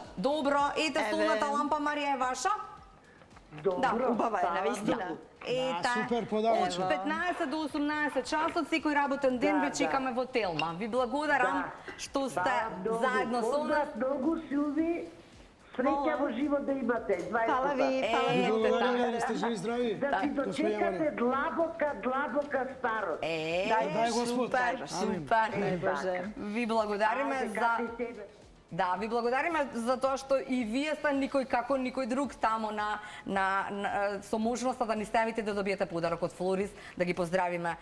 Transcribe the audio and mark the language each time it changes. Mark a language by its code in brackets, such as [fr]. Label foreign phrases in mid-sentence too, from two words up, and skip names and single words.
[mk] Добро, ете столната лампа, Марија, е ваша? Добро. Убава е, навистина. Ете, супер подарок. од 15 до 18 часот, секој работен ден ве чекаме во Телма. Ви благодарам што сте заедно со нас. Многу, Силви. Среќа во живот да имате. Хвала ви, хвала ви. Благодарам, да сте живи здрави. Да си дочекате длабока старост. Дай Господ. Супер. Ви благодариме за... Да, ви благодариме за тоа што и вие сте никој како никој друг тамо со можноста да ни ставите да добиете подарок од Флорис, да ги поздравиме.